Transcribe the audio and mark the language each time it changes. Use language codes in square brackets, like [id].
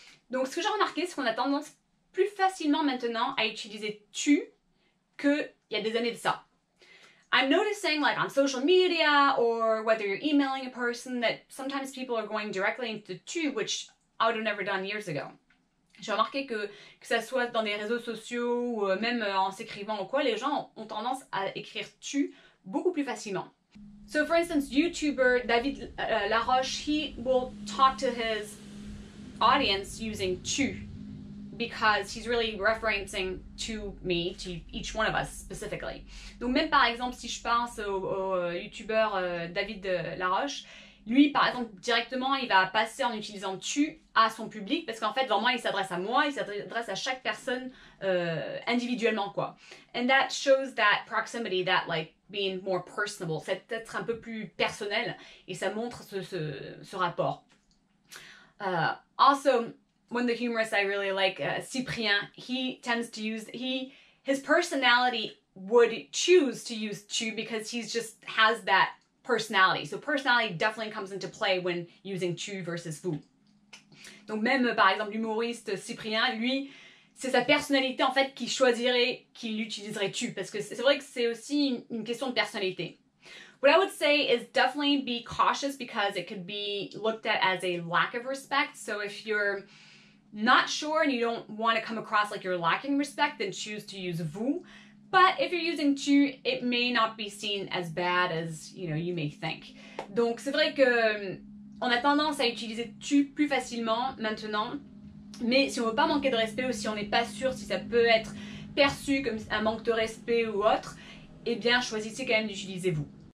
[fr] Donc ce que j'ai remarqué, c'est qu'on a tendance plus facilement maintenant à utiliser tu qu'il y a des années de ça. [en] I'm noticing, like on social media or whether you're emailing a person, that sometimes people are going directly into tu, which I would have never done years ago. [fr] J'ai remarqué que ça soit dans des réseaux sociaux ou même en s'écrivant ou quoi, les gens ont tendance à écrire tu beaucoup plus facilement. [en] So for instance, YouTuber David Laroche, he will talk to his audience using tu, because he's really referencing to me, to each one of us specifically. [fr] Donc même par exemple, si je pense au YouTuber David Laroche, lui par exemple directement il va passer en utilisant tu à son public, parce qu'en fait vraiment il s'adresse à moi, il s'adresse à chaque personne individuellement quoi. [en] And that shows that proximity, that like being more personable, [fr] c'est être un peu plus personnel, et ça montre ce rapport. [en] Also, one of the humorists I really like, Cyprien, he tends to use, his personality would choose to use tu because he's just has that personality. So personality definitely comes into play when using tu versus vous. [fr] Donc même par exemple l'humoriste Cyprien, lui, c'est sa personnalité en fait qui choisirait, qu'il utiliserait tu, parce que c'est vrai que c'est aussi une question de personnalité. [en] What I would say is definitely be cautious because it could be looked at as a lack of respect. So if you're not sure and you don't want to come across like you're lacking respect, then choose to use vous. But if you're using tu, it may not be seen as bad as you may think. [fr] Donc c'est vrai que on a tendance à utiliser tu plus facilement maintenant, mais si on veut pas manquer de respect ou si on n'est pas sûr si ça peut être perçu comme un manque de respect ou autre, eh bien choisissez quand même d'utiliser vous.